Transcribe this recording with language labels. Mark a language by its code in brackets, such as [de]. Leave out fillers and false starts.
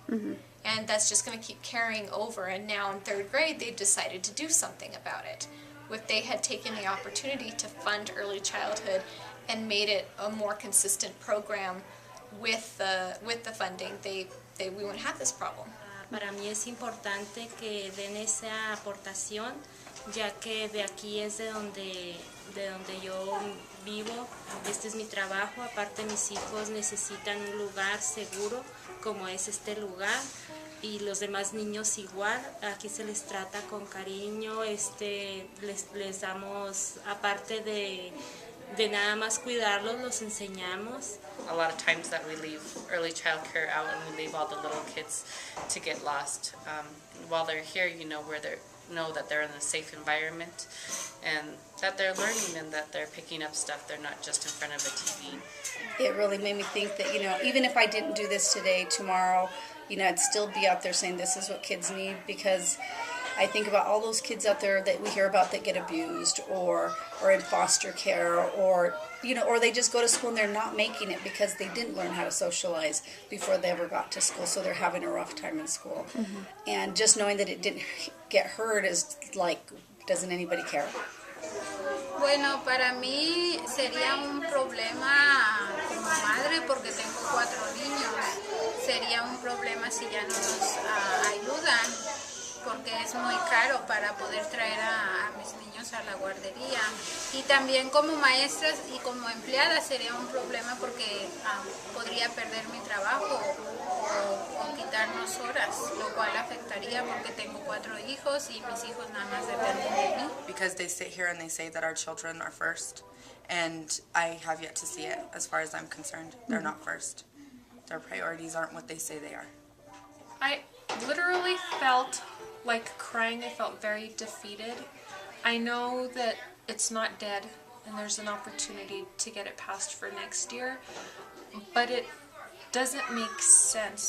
[en] And that's just going to keep carrying over. And now in third grade, they've decided to do something about it. If they had taken the opportunity to fund early childhood and made it a more consistent program with the funding, we wouldn't have this problem. [es] Para mí es importante que den esa aportación, ya que de aquí es de donde yo vivo, este es mi trabajo. Aparte, mis hijos necesitan un lugar seguro como es este lugar, y los demás niños igual. Aquí se les trata con cariño, les damos, aparte de nada más cuidarlos, los enseñamos. [en] A lot of times that we leave early child care out and we leave all the little kids to get lost. While they're here, know that they're in a safe environment and that they're learning and that they're picking up stuff. They're not just in front of a TV. It really made me think that, even if I didn't do this today, tomorrow, I'd still be out there saying this is what kids need, because I think about all those kids out there that we hear about that get abused or in foster care, or they just go to school and they're not making it because they didn't learn how to socialize before they ever got to school, so they're having a rough time in school. And just knowing that it didn't get heard is like, doesn't anybody care? [es] Bueno, para mí sería un problema como madre, porque tengo 4 niños. Sería un problema si ya no nos ayudan, porque es muy caro para poder traer a mis niños a la guardería. Y también como maestras y como empleada sería un problema, porque podría perder mi trabajo o quitarnos horas, lo cual afectaría porque tengo 4 hijos y mis hijos nada más dependen de mí. [en] Because they sit here and they say that our children are first, and I have yet to see it. As far as I'm concerned, they're not first. Their priorities aren't what they say they are. I literally felt like crying. I felt very defeated. I know that it's not dead and there's an opportunity to get it passed for next year, but it doesn't make sense.